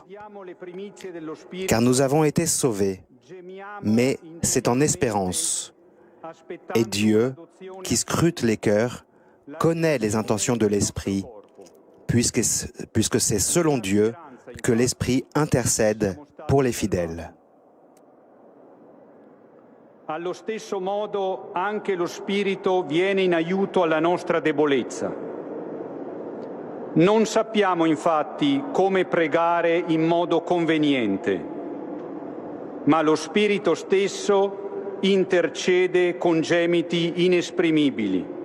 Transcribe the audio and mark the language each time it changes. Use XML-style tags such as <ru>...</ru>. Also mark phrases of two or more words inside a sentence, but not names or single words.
<fr>Car nous avons été sauvés, mais c'est en espérance. Et Dieu, qui scrute les cœurs, connaît les intentions de l'Esprit, puisque c'est selon Dieu que l'Esprit intercède pour les fidèles.</fr> <it>Allo stesso modo anche lo Spirito viene in aiuto alla nostra debolezza. Non sappiamo infatti come pregare in modo conveniente, ma lo Spirito stesso intercede con gemiti inesprimibili.</it>